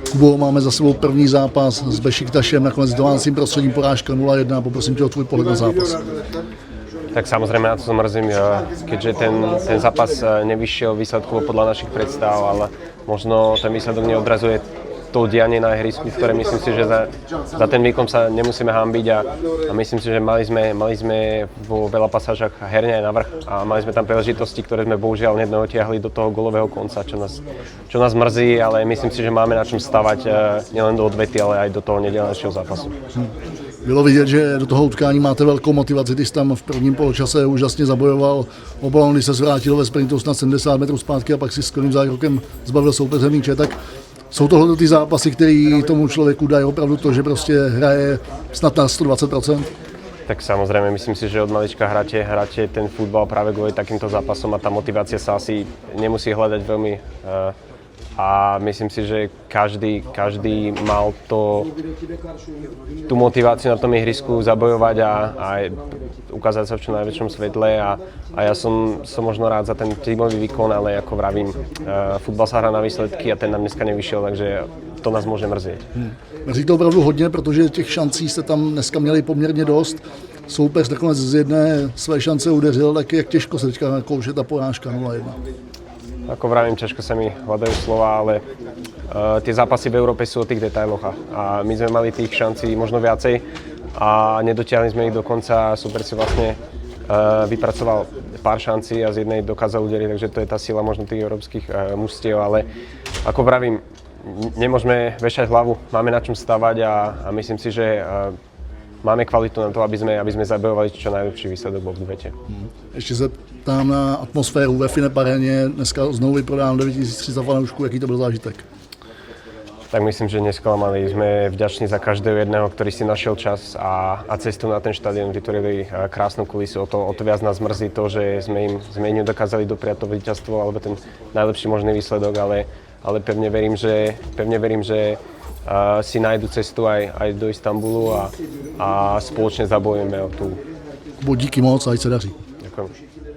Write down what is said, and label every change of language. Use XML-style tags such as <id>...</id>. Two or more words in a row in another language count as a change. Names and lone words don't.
<cs>Kubo, máme za sebou první zápas s Bešiktašem, nakonec domácím prostředím porážka 0-1. Poprosím tě o tvůj pohled na zápas.</cs> <sk>Tak samozrejme na to sa mrzím, keďže ten zápas nevyšiel výsledkovo podľa našich predstav, ale možno ten výsledok neodrazuje to dianie na ihrisku, v ktoré myslím si, že za ten výkon sa nemusíme hanbiť a myslím si, že mali sme vo veľa pasážach herne aj navrch a mali sme tam príležitosti, ktoré sme bohužiaľ nedotiahli do toho gólového konca, čo nás mrzí, ale myslím si, že máme na čom stavať nielen do odvety, ale aj do toho nedeľnejšieho zápasu.</sk> <cs>Bylo vidět, že do toho utkání máte velkou motivaci, ty jsi tam v prvním poločase úžasně zabojoval o balón, když se zvrátil ve sprintu snad 70 metrů zpátky a pak si skvělým zákrokem zbavil soupeře míče, tak jsou tohle ty zápasy, které tomu člověku dají opravdu to, že prostě hraje snad na 120%?</cs> <sk>Tak samozrejme, myslím si, že od malička hráte ten futbal práve kvôli takýmto zápasom a tá motivácia sa asi nemusí hľadať veľmi a myslím si, že každý mal tú motiváciu na tom ihrisku zabojovať a ukázať sa v čo najväčšom svetle a ja som možno rád za ten tímový výkon, ale ako vravím, futbal sa hrá na výsledky a ten nám dneska nevyšiel, takže to nás môže mrzieť.</sk> <cs>Mrzí to opravdu hodně, protože těch šancí jste tam dneska měli poměrně dost. Soupeř nakonec z jedné své šance udeřil, tak jak těžko se teďka kouše ta porážka 0-1.</cs> <sk>Ako vravím, ťažko sa mi hľadajú slova, ale tie zápasy v Európe sú o tých detailoch a my sme mali tých šancí možno viacej a nedotiahli sme ich do konca. Super si vlastne vypracoval pár šancí a z jednej dokázal udeliť, takže to je tá sila možno tých európskych mužstiev, ale ako vravím, nemôžeme vešať hlavu, máme na čom stavať a myslím si, že máme kvalitu na to, aby sme zabojovali čo najlepší výsledok v odvete.</sk> <cs>Ještě se ptám na atmosféru ve Finnep Aréně, dneska znovu vyprodáno 9300 fanoušků, jaký to byl zážitek?</cs> <sk>Tak myslím, že nesklamali. Sme vďační za každého jedného, ktorý si našiel čas a cestu na ten štadión vytvorili krásnu kulisu. O to viac nás mrzí to, že sme im nedokázali dopriať to víťazstvo alebo ten najlepší možný výsledok, ale pevne verím, že si nájdu cestu aj do Istanbulu a spoločne zabojujeme o tú.</sk> <cs>Díky moc a ať se daří.</cs> <sk>Ďakujem.</sk>